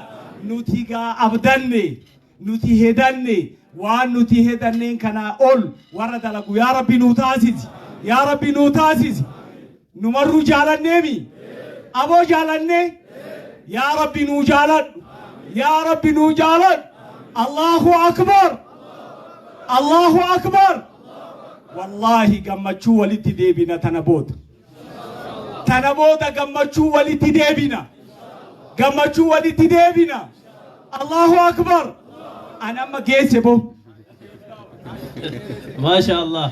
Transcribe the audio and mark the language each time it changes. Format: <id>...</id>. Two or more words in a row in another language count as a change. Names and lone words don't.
<om>Nuti gaa abdanne. Nuti hedanne. Waan nuti hedanneen kana ol warra dalagu yaa rabbi nu taasisi. Yaa rabbi nu taasisi. Numarru jaalanneemi. Aboo jaalanne. Yaa rabbi nu jaaladhu. Yaa rabbi nu jaaladhu.</om> <ar>الله أكبر. الله أكبر.</ar> <om>Wallahi gammachuu walitti deebina tana booda. Tana booda gammachuu walitti deebina. Gammachuu walitti deebina.</om> <ar>الله أكبر.</ar> <om>Ana amma geesse boo.</om> <ar>ما شاء الله.</ar>